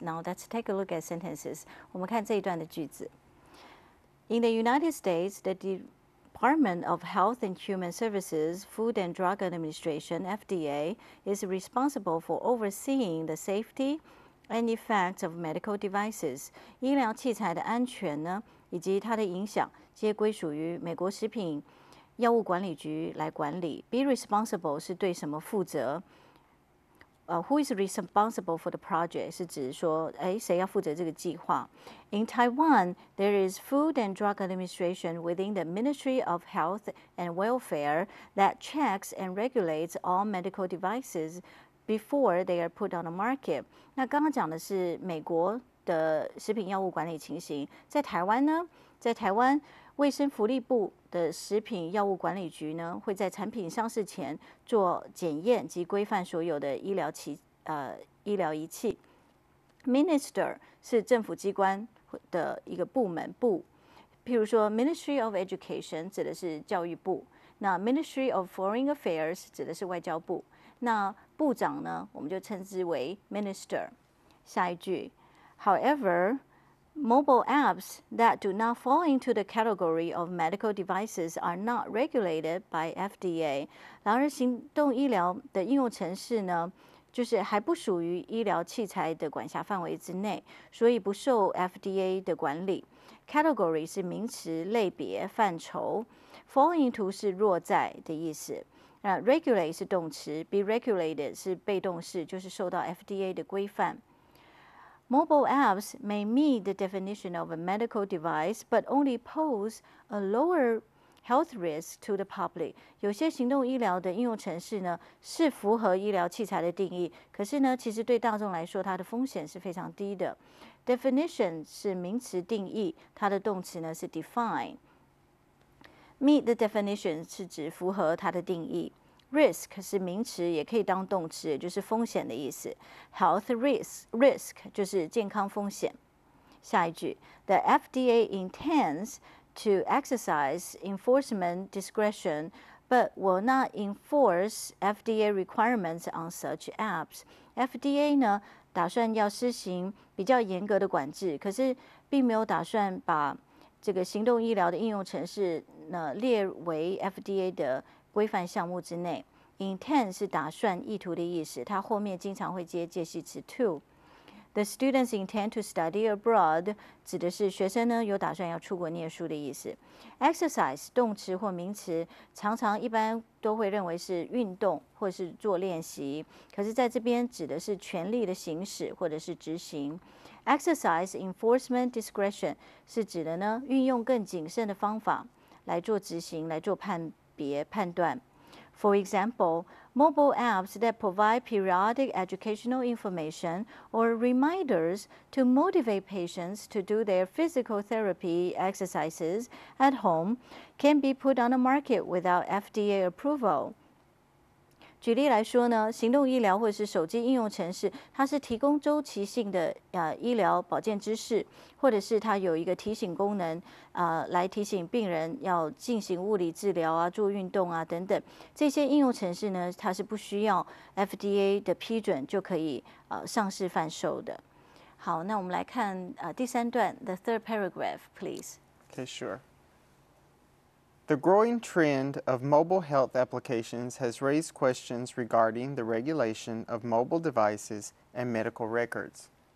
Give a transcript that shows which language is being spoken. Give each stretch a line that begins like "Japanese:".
English: Now let's take a look at sentences.
Chinese: 我们看这一段的句子。
English: In the United States, the Department of Health and Human Services, Food and Drug Administration, FDA, is responsible for overseeing the safety and effects of medical devices.
Chinese: 医疗器材的安全呢，以及它的影响，皆归属于美国食品药物管理局来管理。
English: Be responsible
Chinese: 是对什么负责？
English: Who is responsible for the project
Chinese: 是指说，谁要负责这个计划
English: ？In Taiwan, there is Food and Drug Administration within the Ministry of Health and Welfare that checks and regulates all medical devices before they are put on the market.
Chinese: 那刚刚讲的是美国的食品药物管理情形，在台湾呢，在台湾卫生福利部的食品药物管理局呢，会在产品上市前做检验及规范所有的医疗仪器。 Minister 是政府机关的一个部门部，譬如说 Ministry of Education 指的是教育部，那 Ministry of Foreign Affairs 指的是外交部，那部长呢，我们就称之为 Minister。下一句
English: ，However。Mobile apps that do not fall into the category of medical devices are not regulated by FDA.
Chinese: 然而，行动医疗的应用程式呢，就是还不属于医疗器材的管辖范围之内，所以不受 FDA 的管理。 Category 是名词类别范畴 ，fall into 是落在的意思。 regulate 是动词 ，be regulated 是被动式，就是受到 FDA 的规范。
English: Mobile apps may meet the definition of a medical device, but only pose a lower health risk to the public.
Chinese: 有些行动医疗的应用程式呢，是符合医疗器材的定义，可是呢，其实对大众来说，它的风险是非常低的。 Definition 是名词定义，它的动词呢是 define。Meet the definition 是指符合它的定义。 Risk 是名词，也可以当动词，也就是风险的意思。 Health risk 就是健康风险。下一句
English: ，The FDA intends to exercise enforcement discretion, but will not enforce FDA requirements on such apps.
Chinese: FDA 呢，打算要施行比较严格的管制，可是并没有打算把这个行动医疗的应用程式呢列为 FDA 的规范项目之内。 Intend 是打算、意图的意思，它后面经常会接介系词 to。
English: The students intend to study abroad
Chinese: 指的是学生呢有打算要出国念书的意思。 Exercise 动词或名词，常常一般都会认为是运动或是做练习，可是在这边指的是权利的行使或者是执行。 Exercise enforcement discretion 是指的呢运用更谨慎的方法来做执行，来做判断。
English: For example, mobile apps that provide periodic educational information or reminders to motivate patients to do their physical therapy exercises at home can be put on the market without FDA approval.
Chinese: 举例来说呢，行动医疗或者是手机应用程式，它是提供周期性的医疗保健知识，或者是它有一个提醒功能，来提醒病人要进行物理治疗啊、做运动啊等等。这些应用程式呢，它是不需要 FDA 的批准就可以上市贩售的。好，那我们来看第3段
English: the third paragraph, please. Okay, sure. The growing trend of mobile health applications has raised questions regarding the regulation of mobile devices and medical records.